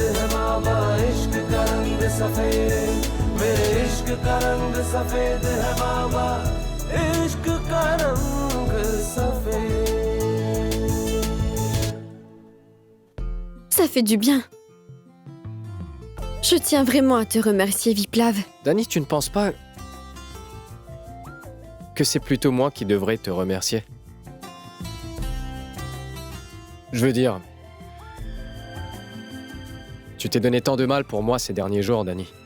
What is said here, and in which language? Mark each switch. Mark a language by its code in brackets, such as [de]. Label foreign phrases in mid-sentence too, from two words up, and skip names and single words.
[hi] है बाबा इश्क का रंग सफेद मेरे इश्क का रंग सफेद है बाबा इश्क का रंग सफेद [fr] Ça fait du bien. Je tiens vraiment à te remercier, Viplav. Dani, tu ne penses pas que c'est plutôt moi qui devrais te remercier? Je veux dire, tu t'es donné tant de mal pour moi ces derniers jours, Dani.